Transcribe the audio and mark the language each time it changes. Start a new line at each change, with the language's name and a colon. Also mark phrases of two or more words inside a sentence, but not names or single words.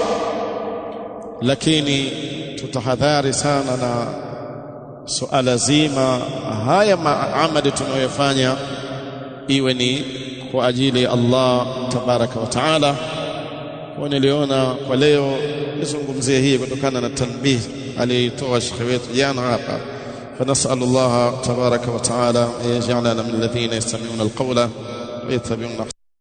Swahili: lakini tutahadhari sana na suala zima haya maamali tunayofanya iwe ni kwa ajili ya
Arabic: الله تبارك وتعالى.
Swahili: Kwa niliona kwa leo nizungumzie hii kutokana na tanbih alitoa shekhi wetu jana hapa.
Arabic: فنسأل الله تبارك وتعالى أن يجعلنا من الذين يستمعون القول ويتبعون